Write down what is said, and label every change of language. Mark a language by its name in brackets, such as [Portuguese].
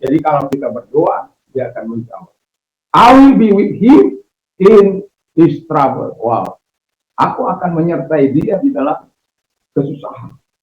[Indonesian] Jadi kalau kita berdoa, dia akan menjawab. [English] I will be with him in his trouble. Wow. [Indonesian] Aku akan menyertai dia di dalam kesusahan.